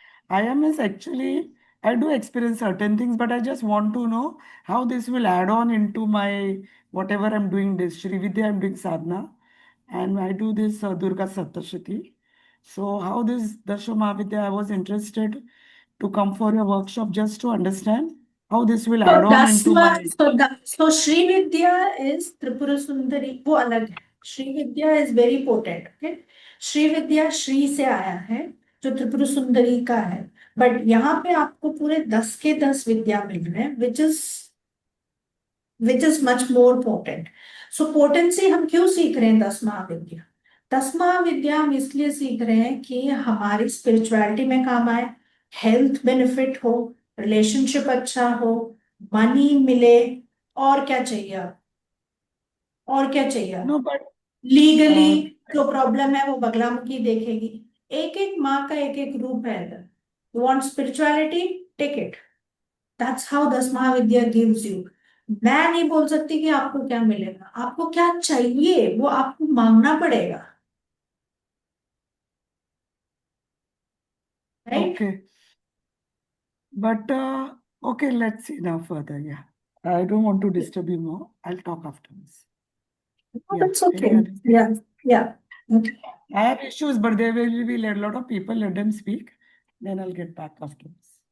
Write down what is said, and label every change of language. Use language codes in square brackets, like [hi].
[en] IMS actually, I do experience certain things, but I just want to know how this will add on into my whatever I'm doing this Shri Vidya, I'm doing sadhana, and I do this Durga Saptashati. So how this Dashama Vidya, I was interested to come for a workshop just to understand how this will add on into my. So Shri Vidya is Tripura Sundari. [hi] वो अलग है. [en] Shri Vidya is very potent. Okay. [hi] Shri Vidya Shri से आया है जो त्रिपुर सुंदरी का है. But यहाँ पे आपको पूरे 10 के 10 विद्या मिल रहे हैं [en] which is much more potent. [hi] So potency हम क्यों सीख रहे हैं 10 महाविद्या? 10 महाविद्या हम इसलिए सीख रहे हैं कि हमारी स्पिरिचुअलिटी में काम आए, हेल्थ बेनिफिट हो, रिलेशनशिप अच्छा हो, मनी मिले, और क्या चाहिए आप? और क्या चाहिए? [en] No, but legally uh, [hi] जो प्रॉब्लम है वो बगलामुखी देखेगी। एक एक माँ का एक एक रूप है इधर। [en] You want spirituality, take it. That's how 10 Mahavidya gives you. [hi] मैं नहीं बोल सकती कि आपको क्या मिलेगा, आपको क्या चाहिए वो आपको मांगना पड़ेगा, right? [en] okay. But okay, let's see now further. Yeah. I don't want to disturb you more. I'll talk afterwards. Yeah. That's okay. Any other? Yeah, yeah. Okay. I have issues, but there will be a lot of people. Let them speak. Then I'll get back afterwards.